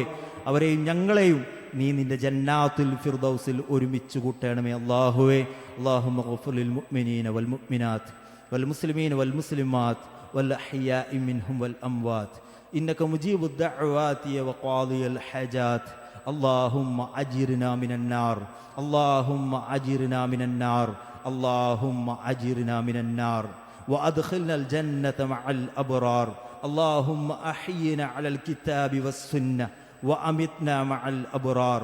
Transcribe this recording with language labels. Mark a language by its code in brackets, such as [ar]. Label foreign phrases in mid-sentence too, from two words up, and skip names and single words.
[ml] അവരെയും ഞങ്ങളെയും നീ നിന്റെ ജന്നാത്തുൽ ഫിർദൗസിൽ ഒരുമിച്ച് കൂട്ടണമേ അല്ലാഹുവേ. [ar] اللهم اغفر للمؤمنين والمؤمنات والمسلمين والمسلمات والأحياء منهم والأموات إنك مجيب الدعوات وقاضي الحاجات. اللهم أجرنا من النار اللهم أجرنا من النار اللهم أجرنا من النار وأدخلنا الجنة مع الأبرار. اللهم أحينا على الكتاب والسنة وأمتنا مع الأبرار.